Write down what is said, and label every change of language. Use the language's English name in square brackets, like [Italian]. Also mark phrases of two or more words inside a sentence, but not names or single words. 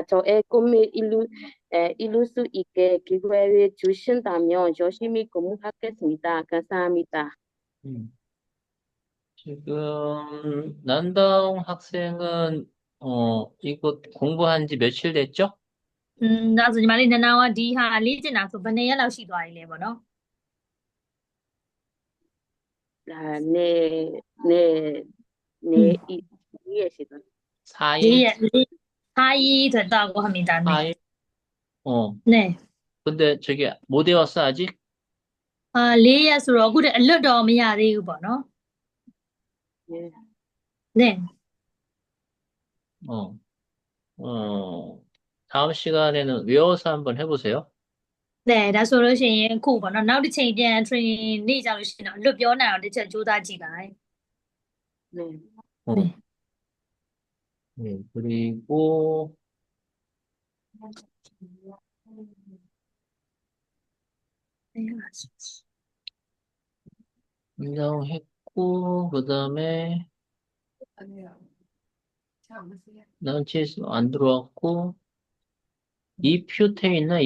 [Korean] 저의 꿈을 이룰 수 있게 기회를 주신다면 열심히 공부하겠습니다. 감사합니다. 음. 지금 난다운 학생은 이거 공부한 지 며칠 됐죠? [Burmese] ဒါဆိုညီမလေးနန်းအောင်ကဒီဟာလေ့ကျင့်တာဆိုဘယ်နှစ်ရက်လောက်ရှိသွားပြီလဲပေါ့နော် [Korean] 네, 네, 네, 이해했습니다. 4일? 4일 됐다고 합니다. 네. 4일? 네. 근데 저기 못 외웠어 아직? [Burmese] 4ရက်ဆိုတော့အခုတည်းအလွတ်တော့မရသေးဘူးပေါ့နော် [Korean] 네. 네. 어, 다음 시간에는 외워서 한번 해보세요. 네, [Burmese] ဒါဆိုလို့ရှိရင်အခုပေါ့နော်နောက်တစ်ချိန်ပြန် training နေ့ကြလို့ရှိရင်တော့အလွတ်ပြောနိုင်အောင်တစ်ချက်ကြိုးစားကြည့်ပါမယ် [Korean] 네. 어, 네. 네, 그리고 인정했고, 그 다음에 난치에서 안 들어왔고, 이표태 있나?